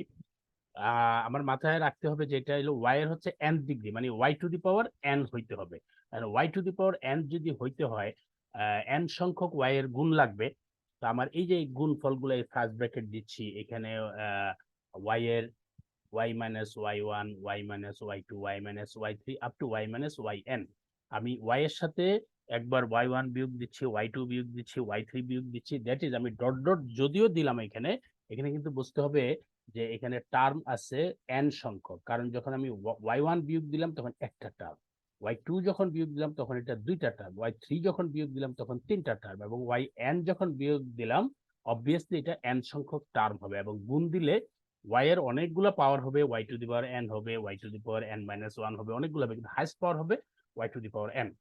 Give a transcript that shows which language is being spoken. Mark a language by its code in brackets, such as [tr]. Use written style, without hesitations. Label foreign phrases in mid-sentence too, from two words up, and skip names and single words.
[bn] আমার মাথায় রাখতে হবে যে এটা হলো y এর হচ্ছে n ডিগ্রি, মানে [en] y to the power n [bn] হইতে হবে। আর [en] y to the power n [bn] যদি হইতে হয় n সংখ্যক y এর গুণ লাগবে। তো আমার এই যে গুণ ফলগুলো [en] first bracket [bn] দিচ্ছি এখানে, y এর [en] y minus y1, y minus y2, y minus y3 up to y minus yn. [bn] আমি y এর সাথে একবার y1 বিয়োগ দিচ্ছি, y2 বিয়োগ দিচ্ছি, y3 বিয়োগ দিচ্ছি, [en] that is [bn] আমি ডট ডট যদিও দিলাম এখানে, এখানে কিন্তু বুঝতে হবে যে এখানে টার্ম আছে n সংখ্যক, কারণ যখন আমি y1 বিয়োগ দিলাম তখন একটা টার্ম, y2 যখন বিয়োগ দিলাম তখন এটা দুইটা টার্ম, y3 যখন বিয়োগ দিলাম তখন তিনটা টার্ম, এবং yn যখন বিয়োগ দিলাম অবভিয়াসলি এটা n সংখ্যক টার্ম হবে, এবং গুণ দিলে y এর অনেকগুলো পাওয়ার হবে, [en] y to the power n [bn] হবে, [en] y to the power n minus 1 [bn] হবে, অনেকগুলো হবে, কিন্তু [en] highest power [bn] হবে [en] y to the power n.